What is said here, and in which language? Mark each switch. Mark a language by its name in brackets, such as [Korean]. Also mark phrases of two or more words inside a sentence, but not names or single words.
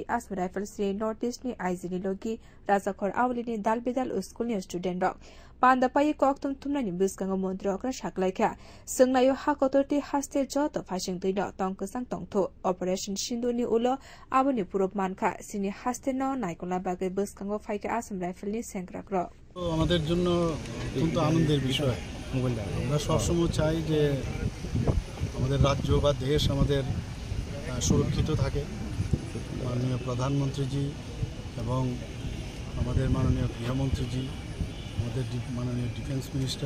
[Kok Borok] Assam Rifles Northeast Ni Aizini Logi, Razakor Awlini Dalbidal Uskuni student dog. Panda Payi Koktum Tumnani Buskang Muntre Okra Shaklaika, Sunglayo Hakotorti Haste Jot Fashing Dino Tonkusang Tongto, Operation Shinduni Ulo, Abuni Purup Manka, Sini Hasteno, Nikola Bagay Buskango Faika Assam Rifle Senkrakro. [Bangla] আমাদের জন্য অত্যন্ত আনন্দের বিষয় আমরা সবসময় চাই যে আমাদের রাজ্য বা দেশ আমাদের সুরক্ষিত থাকে মাননীয় প্রধানমন্ত্রীজি এবং আমাদের মাননীয় গৃহমন্ত্রীজি আমাদের মাননীয় [English] defence minister